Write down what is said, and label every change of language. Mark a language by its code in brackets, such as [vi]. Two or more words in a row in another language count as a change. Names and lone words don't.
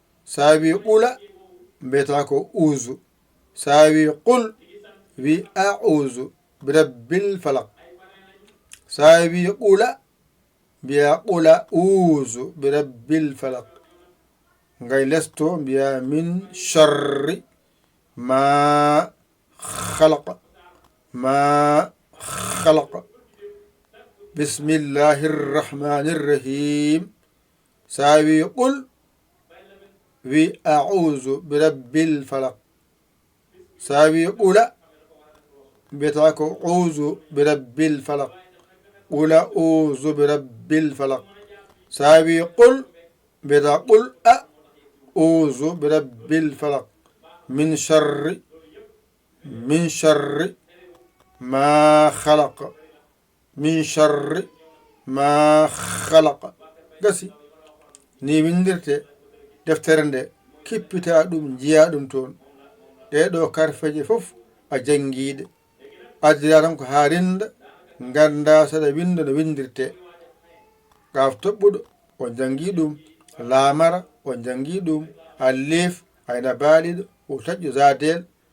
[ff] Sa wi qula, mbiyata ko uzu. So a wi qul, wi [ar] أعوذ برب الفلق. [ff] So a wi qula, mbiya [ar] قل أعوذ برب الفلق. [ff] Ngay lesto mbiya [ar] من شر ما خلق. ما خلق. بسم الله الرحمن الرحيم. [ff] So a wi qul, wi [ar] أعوذ برب الفلق. [ff] So a wi qula, mbiyata ko [ar] عوذ برب الفلق. قل أعوذ برب الفلق. [ff] So a wi qul, mbiyata [ar] قل أعوذ برب الفلق. من شر من شر ما خلق. من شر ما خلق. [ff] Gasi. Ni windirte deftere nde, kippita ɗum, njiya ɗum toon. Ɗe ɗo karfeje fof a jangiɗe. Addira tan ko ha rinda, ganda saɗa winda no windirte. Gaaf toɓɓuɗo, o jangi ɗum, laamara, o jangi ɗum, alif, ayna baaliɗo, o taƴƴo zadel.